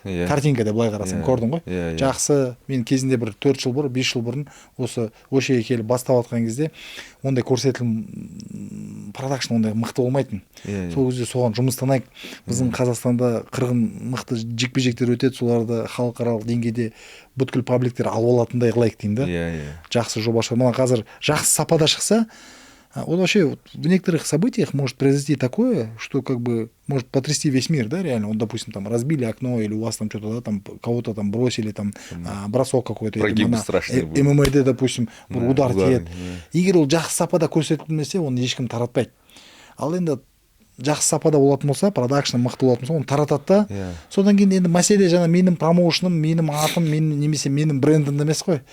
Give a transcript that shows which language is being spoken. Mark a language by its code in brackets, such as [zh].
[kk] Картинкада былай қарасаң, көрдің ғой? Жақсы, мен кезінде бір 4 жыл бұрын, 5 жыл бұрын осы Ошеге келіп бастап атқан кезде ондай көрсетілім продакшн ондай мықты болмайтын. Сол кезде соған жұмыстанайық. Біздің Қазақстанда қырғын мықты жекпе-жектер өтеді, соларды халықаралық деңгейде бүткіл пабликтер алып алатындай қылайық деймін да. Жақсы жоба шығар. Мына қазір жақсы сапада шықса, [ru] вот вообще в некоторых событиях может произойти такое, что как бы может потрясти весь мир, да, реально. Вот, допустим, там разбили окно, или у вас там что-то, да, там кого-то там бросили, там бросок какой-то. Прогибы страшные будут. [kk] ММА-де, допустим, бір удар тиеді. Егер ол жақсы сапада көрсетілмесе, оны ешкім таратпайды. Ал енді жақсы сапада болатын болса, продакшн мықты болатын болса, оны таратады да. Содан кейін енді мәселе жаңа менің промоушным, менің атым, немесе менің брендім емес қой.